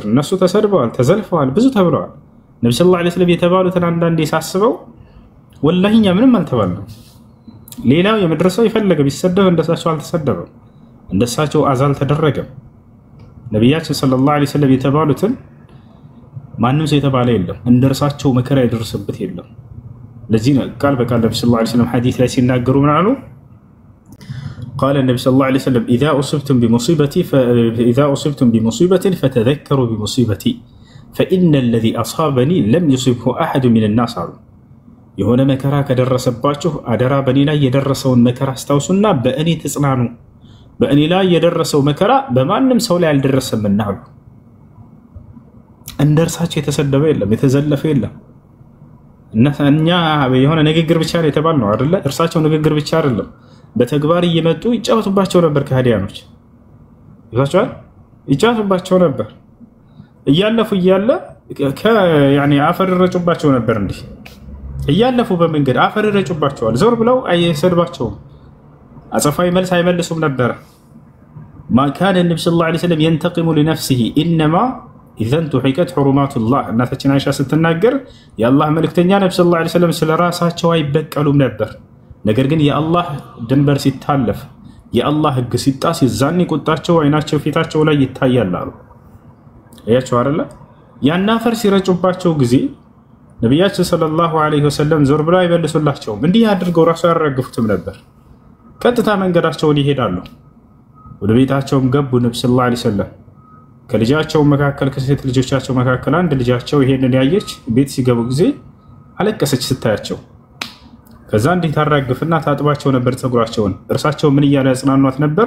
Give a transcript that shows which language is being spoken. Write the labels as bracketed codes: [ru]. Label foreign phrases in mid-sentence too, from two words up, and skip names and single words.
[am] እነሱ ተሰርበዋል፣ ተዘልፈዋል፣ ብዙ ተብለዋል። ነብዩ [ar] صلى الله عليه وسلم [am] የተባሉትን አንዳንዴ ሳስበው ወላሂኛ ምንም አልተባልንም። ሌላው የመድረሰው የፈለገ ቢሰደብ እንደሳቸው አልተሰደበም፣ እንደሳቸው አዛል ተደረገም። ነብያችን [ar] صلى الله عليه وسلم [am] የተባሉትን ማንም ሰው የተባለ የለም፣ እንደርሳቸው መከራ ይደርስበት የለም። ለዚህ ነው ቃል በቃል ነብዩ [ar] صلى الله عليه وسلم [am] ሐዲስ ላይ ሲናገሩ ምን አሉ? [ar] قال النبي صلى الله عليه وسلم إذا أصبتم بمصيبة فتذكروا بمصيبتي فإن الذي أصابني لم يصبه أحد من الناس [am] የሆነ መከራ ከደረሰባችሁ አደራ በእኔ ላይ የደረሰውን መከራ አስታውሱና በእኔ ተጽናኑ። በእኔ ላይ የደረሰው መከራ በማንም ሰው ላይ አልደረሰምና አሉ። እንደርሳቸው የተሰደበ የለም፣ የተዘለፈ የለም። እኛ የሆነ ንግግር ብቻ ነው የተባልነው አይደለ? እርሳቸው ንግግር ብቻ አይደለም፣ በተግባር እየመጡ ይጫወቱባቸው ነበር። ከሃዲያኖች ይዟቸዋል፣ ይጫወቱባቸው ነበር። እያለፉ እያለ አፈር ረጩባቸው ነበር። እንዲህ እያለፉ በመንገድ አፈር ረጩባቸዋል። ዞር ብለው አይሰድባቸውም፣ አጸፋዊ መልስ አይመልሱም ነበር። [ar] ما كان النبي صلى الله عليه وسلم ينتقم لنفسه إنما إذا انتهكت حرمات الله. [am] እናታችን አይሻ ስትናገር የአላህ መልእክተኛ ነብዩ [ar] صلى الله عليه وسلم [am] ስለራሳቸው አይበቀሉም ነበር። ነገር ግን የአላህ ድንበር ሲታለፍ የአላህ ሕግ ሲጣስ ይዛኔ ቁጣቸው አይናቸው ፊታቸው ላይ ይታያል አሉ። ያያቸው አይደለ? ያን አፈር ሲረጩባቸው ጊዜ ነብያችን [ar] صلى الله عليه وسلم [am] ዞር ብለው አይመልሱላቸውም። እንዲህ አድርገው ራሱ ያረጋግፉትም ነበር። ቀጥታ መንገዳቸውን ይሄዳሉ። ወደ ቤታቸውም ገቡ። ነብዩ [ar] صلى الله عليه وسلم [am] ከልጃቸው መካከል ከሴት ልጆቻቸው መካከል አንድ ልጃቸው ይሄንን ያየች ቤት ሲገቡ ጊዜ አለቀሰች ስታያቸው። ከዛ እንዲህ ታራግፍና ታጥባቸው ነበር ፀጉራቸውን። እርሳቸው ምን እያለ ያጽናኗት ነበር?